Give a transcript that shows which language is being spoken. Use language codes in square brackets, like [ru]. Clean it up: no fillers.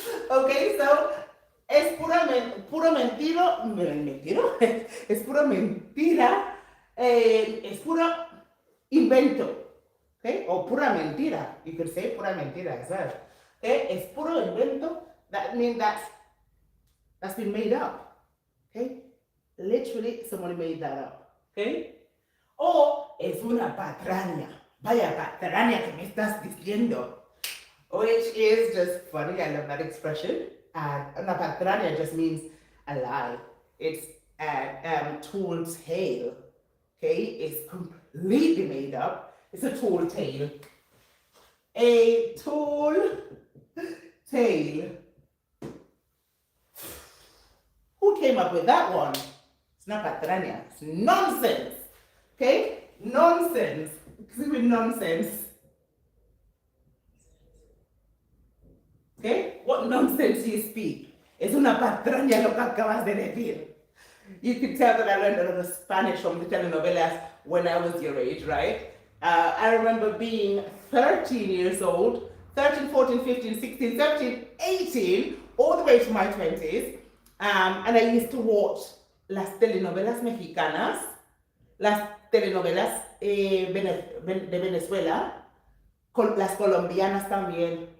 [es] Okay, so es puro mentira, es pura mentira, es puro invento. Okay, or pura mentira. [en] You could say pura mentira as well. Okay, [es] es puro invento. [en] That means that's been made up. Okay, literally somebody made that up. [es] Okay, o es una patraña. Vaya patraña que me estás diciendo. [en] Which is just funny. I love that expression. And una patraña just means a lie. It's a tall tale. Okay, it's completely made up. It's a tall tale. A tall tale. Who came up with that one? It's not patraña. It's nonsense. Okay? Nonsense. Excuse me, nonsense. Okay? What nonsense do you speak? [es] Es una patraña lo que acabas de decir. [en] You could tell that I learned a lot of Spanish from the telenovelas when I was your age, right? I remember being 13 years old, 13, 14, 15, 16, 17, 18, all the way to my 20s. And I used to watch [es] las telenovelas mexicanas, las telenovelas de Venezuela, las colombianas también.